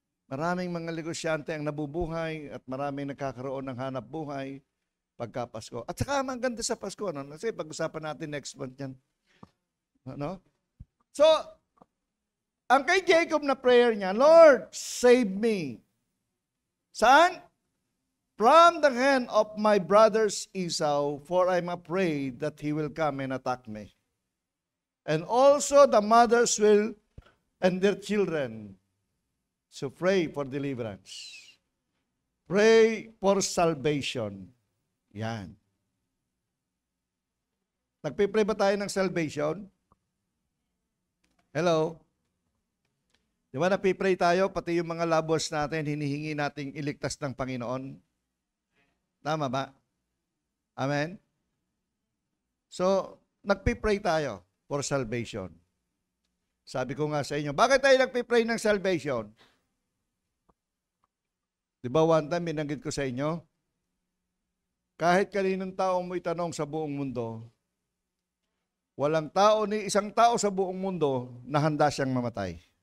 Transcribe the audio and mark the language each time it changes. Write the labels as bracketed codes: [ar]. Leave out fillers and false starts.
[tl] Maraming mga negosyante ang nabubuhay at maraming nagkakaroon ng hanap buhay pagka Pasko. At saka ang ganda sa Pasko, ano? Kasi pag-usapan natin next month yan. Ano? So, ang kay Jacob na prayer niya, [en] Lord, save me. [tl] Saan? [en] From the hand of my brothers Esau, for I'm afraid that he will come and attack me. And also the mothers will and their children. So pray for deliverance. Pray for salvation. Yan. [tl] Nagpipray ba tayo ng salvation? Hello? Di ba napipray tayo, pati yung mga labos natin, hinihingi nating iligtas ng Panginoon? Tama ba? Amen? So, nagpipray tayo for salvation. Sabi ko nga sa inyo, bakit tayo nagpipray ng salvation? Di ba one time, binanggit ko sa inyo, kahit kaninong tao mo itanong sa buong mundo, walang tao ni isang tao sa buong mundo na handa siyang mamatay.